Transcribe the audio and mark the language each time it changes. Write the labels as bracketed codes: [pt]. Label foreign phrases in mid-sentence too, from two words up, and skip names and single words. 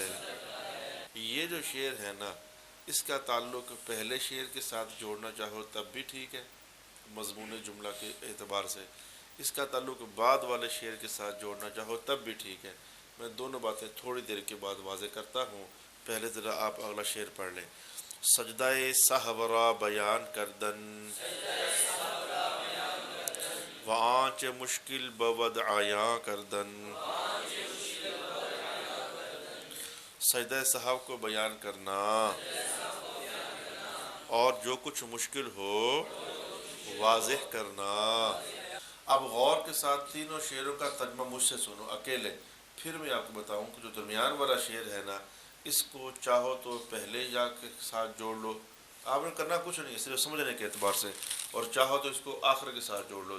[ur] یہ جو شعر ہے نا، اس کا تعلق پہلے شعر کے ساتھ جوڑنا چاہو تب بھی ٹھیک ہے مضمون جملہ کے اعتبار سے. اس کا تعلق بعد والے شعر کے ساتھ جوڑنا چاہو تب بھی ٹھیک ہے. میں دونوں باتیں تھوڑی دیر کے بعد واضح کرتا ہوں. پہلے ذرا آپ اگلا شعر پڑھ لیں. [fa] سجدہ سہورا بیان کردن وآنچ مشکل بود عیاں کردن. [ur] سجدہ صاحب کو بیان کرنا اور جو کچھ مشکل ہو واضح کرنا. اب غور کے ساتھ تینوں شعروں کا ترجمہ مجھ سے سنو اکیلے، پھر میں آپ کو بتاؤں کہ جو درمیان والا شعر ہے نا، اس کو چاہو تو پہلے جا کے ساتھ جوڑ لو، آپ نے کرنا کچھ نہیں ہے صرف سمجھنے کے اعتبار سے، اور چاہو تو اس کو آخر کے ساتھ جوڑ لو.